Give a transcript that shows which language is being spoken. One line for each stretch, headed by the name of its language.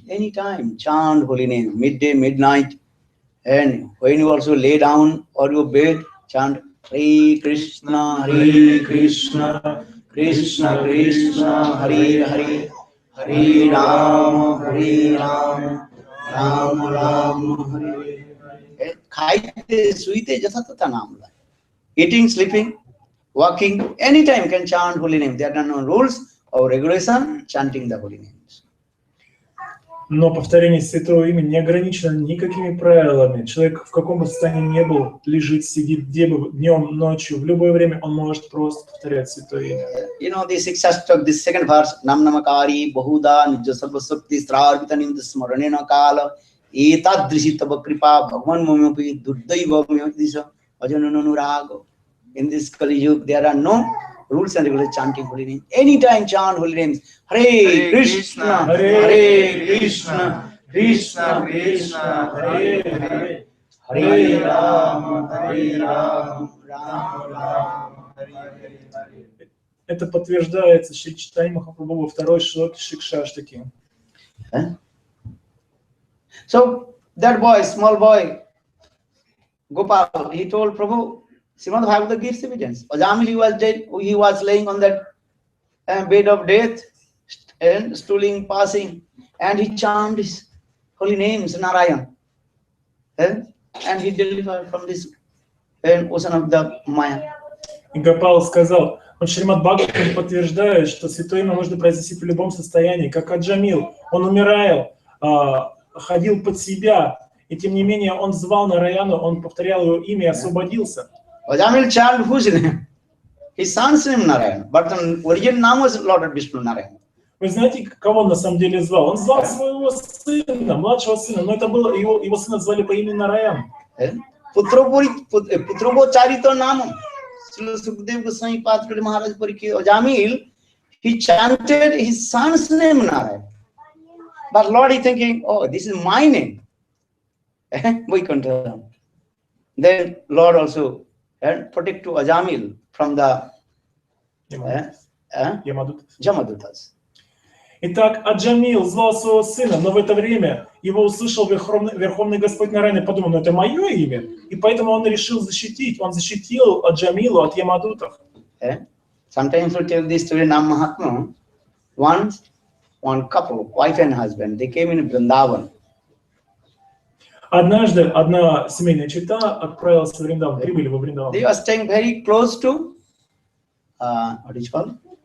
English: Anytime chant holy name, midday, midnight, and when you also lay down or your bed, chant Hare Krishna, Krishna Krishna, Hare Hare, Hare Ram, Ram Ram, Hare.
Bangla: Khaite, suite, jatha tatha naam lay.
English: Eating, sleeping, walking, anytime you can chant holy name. There are no rules or regulation chanting the holy names.
Russian: Но повторение святого имени не ограничено никакими правилами. Человек в каком бы состоянии ни был, лежит, сидит, где бы, днем, ночью, в любое время он может просто повторять святое имя.
English: You know, this second verse,
Sanskrit: Nam Namakari, Bahuda, Nijya Sarva Sakti, Strarvitanim, Smaranena Kala, Etadrishi Tava Kripa, Bhagwan Momopi, Duddaiva Momopi, Ajananurago.
English: In this Kali Yuga, there are no rules and regulations chanting holy names. Anytime chant holy names. Hare Krishna, Hare Krishna, Krishna Krishna, Hare Hare, Hare Ram, Ram Ram, Hare Hare.
Russian: Это подтверждается Шри Чайтанья Махапрабху во второй шлоке Шикшаштаки.
English: So that boy, small boy, Gopal, he told Prabhu, Srimad Bhagavata gives evidence. Ajamil was dead, he was laying on that bed of death and stooling, passing, and he chanted his holy names, Narayan. And he delivered from this ocean of the Maya.
Russian: И Гопал сказал, он Шримад Бхагаватам подтверждает, что святое имя можно произносить в любом состоянии, как Аджамил. Он умирал, ходил под себя, и тем не менее он звал Нараяну, он повторял его имя и освободился.
English: Ajamil chanted whose name? His son's name Narayan, but the original name was Lord Vishnu Narayan.
Russian: Вы знаете, кого он на самом деле звал? Он звал своего сына, младшего сына, но это было его сына звали по имени Нараян.
Sanskrit: Putrobo Charito Namu.
English: Srila Sukadeva Goswami Patra Maharaja Parikya Ajamil, he chanted his son's name Narayan. But Lord is thinking, oh, this is my name. Then Lord also protect to Ajamil from the Jamadutas.
Russian: Итак, Аджамил звал своего сына, но в это время его услышал Верховный Господь Нараян и подумал, ну это мое имя, и поэтому он решил защитить, он защитил Аджамилу от Ямадутов.
English: Sometimes we tell this story in Mahatma. Once, one couple, wife and husband, they came in Vrindavan.
Russian: Однажды одна семейная чета отправилась в Вриндаван, прибыли во Вриндаван.
English: They were staying very close to, what is it called?